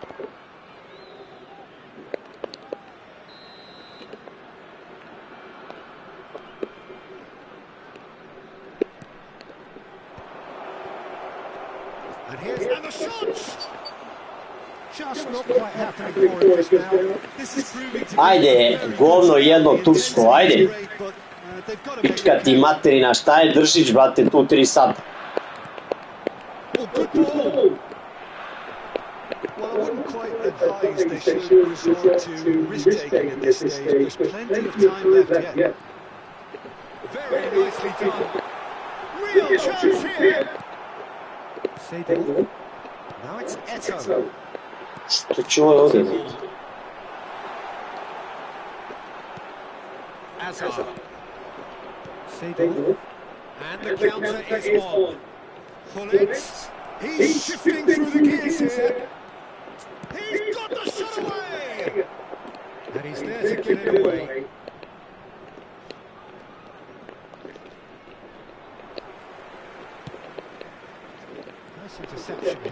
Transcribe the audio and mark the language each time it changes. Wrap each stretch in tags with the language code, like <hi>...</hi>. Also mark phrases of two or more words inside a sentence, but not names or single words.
<en>And the shot! Just not quite happening for him just now. This is proving to be</en> <sr>Ajde, govno jedno tursko, ajde. Pička ti materina, šta je držić, brate, tu 3 sata.</sr> <en>Oh, good ball! Well, I wouldn't quite advise they should resort to risk-taking at this stage. There's plenty of time left yet. Very nicely done. Real chance here. Seydorf. Now it's Eto'o.</en> <sr>Što će ovo ovdje?</sr> <en>Hazard. Seydorf. And the counter is on. Gullit. He's shifting through the gears here. He's got the shot away. And he's there to get it away. Nice interception.</en>